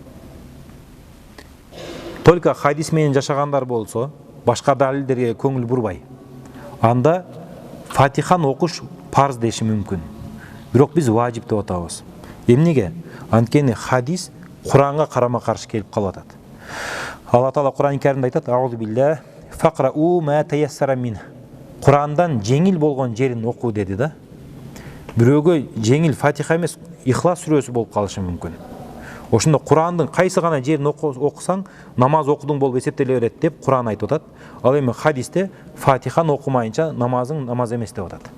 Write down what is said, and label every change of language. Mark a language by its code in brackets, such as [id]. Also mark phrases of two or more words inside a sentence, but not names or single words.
[ky] Только хадис менен жашагандар болсо, башка далилдерге көңүл бурбай, анда Фатиханы окуш парз деши мүмкүн. Бирок биз важип деп атабыз. Эмнеге? Анткени хадис Куранга карама-каршы келип калып атат. Алла Таала Куран-ы Каримде айтат: [ar] "أعوذ بالله فاقرؤوا ما تيسر من." [ky] Курандан жеңил болгон жерин окуу деди да. Бирөөгө жеңил Фатиха эмес, Ихлас сүрөсү болуп калышы мүмкүн. Ошондо Курандын кайсы гана жерин окусаң, намаз окудуң болуп эсептеле берет деп Куран айтып атат. Ал эми хадисте Фатиханы окумайынча намазың намаз эмес деп атат.